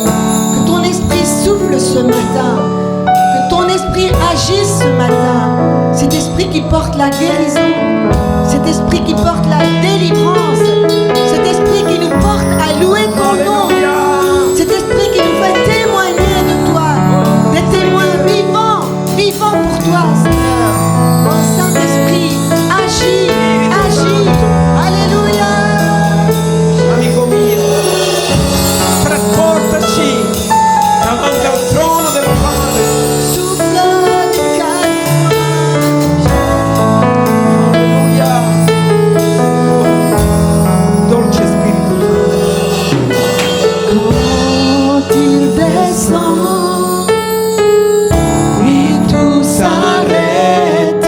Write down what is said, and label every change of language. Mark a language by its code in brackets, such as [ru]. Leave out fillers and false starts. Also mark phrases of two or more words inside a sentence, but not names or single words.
[fr] Que ton esprit souffle ce matin, que ton esprit agisse ce matin, cet esprit qui porte la guérison, cet esprit qui porte la délivrance, cet esprit qui nous porte à louer ton nom, cet esprit qui nous fait témoigner de toi, des témoins vivants, vivants pour toi, Seigneur. Oh Saint-Esprit, agis, agis, alléluia. [it] Amico mio, trasportaci davanti al trono del Padre. [fr] Souffle du calme. [it] Alleluia. Dolce Spirito Santo. [fr] Quand il descend, oui, tout s'arrête.